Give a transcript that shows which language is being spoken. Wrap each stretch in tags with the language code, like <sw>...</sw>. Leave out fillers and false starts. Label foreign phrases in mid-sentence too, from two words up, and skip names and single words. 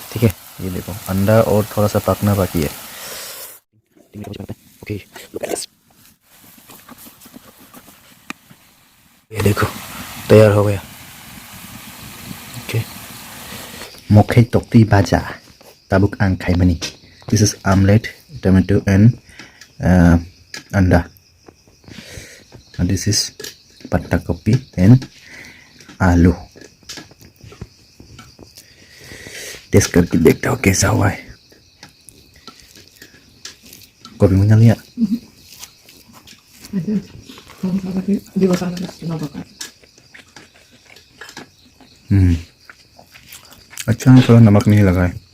<hi>ठीक है, ये देखो अंडा और थोड़ा सा पकना बाकी है। ओके, ये देखो तैयार हो गया।</hi> <trp>ओके, मोखे तोक्ती बाजा tabuk ang kaimani.</trp> <en>This is omelette, tomato and anda. And this is patta kopi and आलू।</en> <hi>टेस्ट करके देखता हूँ कैसा हुआ है। कोई भी लिया अच्छा है, थोड़ा नमक नहीं लगा है।</hi>